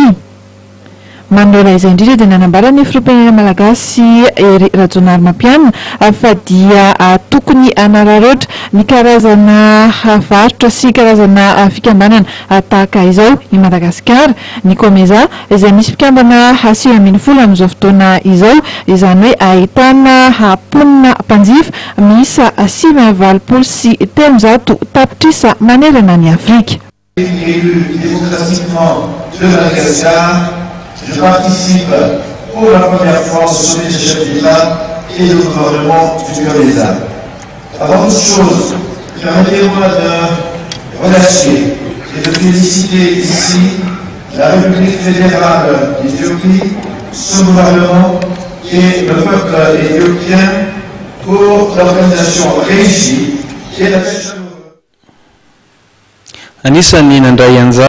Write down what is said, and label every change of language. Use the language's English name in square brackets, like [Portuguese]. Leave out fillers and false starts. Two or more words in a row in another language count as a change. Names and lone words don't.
[Malagasy] Manora izay indrindra dia nanambarany filoham-pirenena malagasy Ery Rajoelinarimampianina fa dia tokony hanararoatra ny karazana varotra sy karazana fikambanana tahaka izao i Madagasikara ny COMESA izay misy mpikambana 20 amin'izao fotoana izao izany hoe ahitana ponina mpanjifa miisa 580 sy 300 tapitrisa manerana ny Afrika. [French] Je participe pour la première fois au sommet des chefs d'État et de gouvernement du COMESA. Avant toute chose, permettez-moi de remercier et de féliciter ici la République fédérale d'Éthiopie, son gouvernement et le peuple éthiopien pour l'organisation réussie et la